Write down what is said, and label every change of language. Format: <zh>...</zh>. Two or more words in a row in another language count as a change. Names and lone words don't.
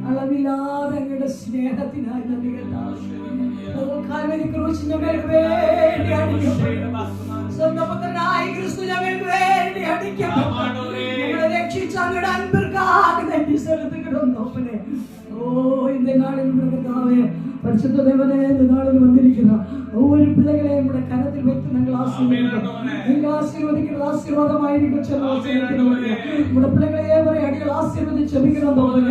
<ml>അളവില്ലാതെ അങ്ങയുടെ സ്നേഹത്തിനായി നന്ദി കർത്താവേ. കാൽവരി ക്രൂശ് ഞങ്ങൾക്ക് വേണ്ടി അടിക്കപ്പെട്ടു. സ്വന്തം പുത്രനായ ക്രിസ്തു ഞങ്ങൾക്ക് വേണ്ടി അടിക്കപ്പെട്ടു. ഞങ്ങളെ രക്ഷിച്ച അങ്ങയുടെ അൻപിற்காக നന്ദി</ml> <ta>செலுத்துகிறோம் தகப்பனே. இந்த நாளில் கர்த்தாவே, பரிசுத்த தேவனே, இந்த நாளில் வந்திருக்கிறார் ஒவ்வொரு பிள்ளைகளையும் நம்முடைய கரத்தில் வைத்து நாங்கள் ஆசீர்வதிக்கிறோம். நீங்கள் ஆசீர்வதிக்கிறது ஆசீர்வாதமாயிருக்க உங்களுடைய பிள்ளைகளையே வரை அடிகள் ஆசீர்வதிச்சு ஜெபிக்கிறோம் தகப்பனே.</ta>